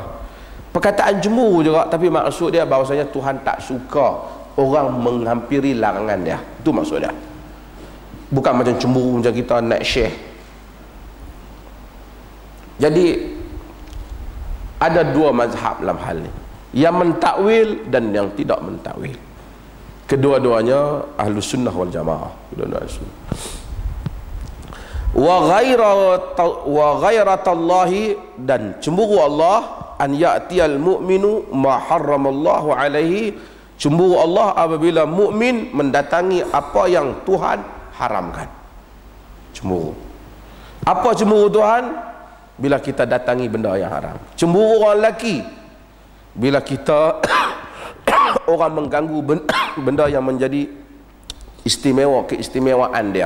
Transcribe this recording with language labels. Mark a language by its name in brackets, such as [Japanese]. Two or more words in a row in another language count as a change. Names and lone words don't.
[Malay] Perkataan cemburu juga, tapi maksud dia bahawasanya Tuhan tak suka orang menghampiri larangan dia. Itu maksud dia. Bukan macam cemburu macam kita naik syekh. Jadi ada dua mazhab dalam hal ni, yang mentakwil dan yang tidak mentakwil. Kedua-duanya [Arabic] أهل السنة والجماعة. وغيرة الله, [Malay] dan cemburu Allah, [Arabic] أن يأتي المؤمن ما حرم الله عليه, [Malay] cemburu Allah apabila mukmin mendatangi apa yang Tuhan haramkan. Cemburu. Apa cemburu Tuhan? Bila kita datangi benda yang haram. Cemburu orang lelaki bila kita orang mengganggu benda yang menjadi istimewa, keistimewaan dia.